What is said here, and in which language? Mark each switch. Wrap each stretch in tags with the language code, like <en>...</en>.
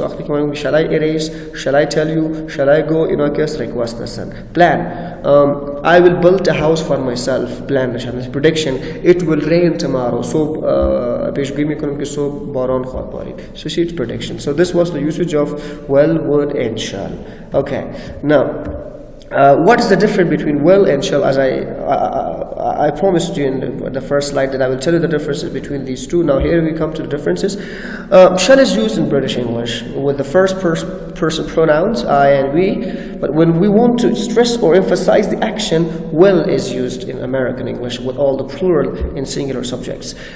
<fa>وقتی که ما میگیم</fa> <en>shall I erase, shall I tell you, shall I go</en> <fa>اینا که از request هستن.</fa> <en>plan I will build a house for myself. plan نشان prediction it will rain tomorrow.</en> <fa>صبح پیشگویی میکنیم که صبح باران خواهد بارید.</fa> <en>so it's prediction. so this was the usage of will, would and shall. okay now what is the difference between will and shall? As I promised you in the first slide that I will tell you the differences between these two. Now here we come to the differences. Shall is used in British English with the first person pronouns I and we, but when we want to stress or emphasize the action, will is used in American English with all the plural in singular subjects.</en>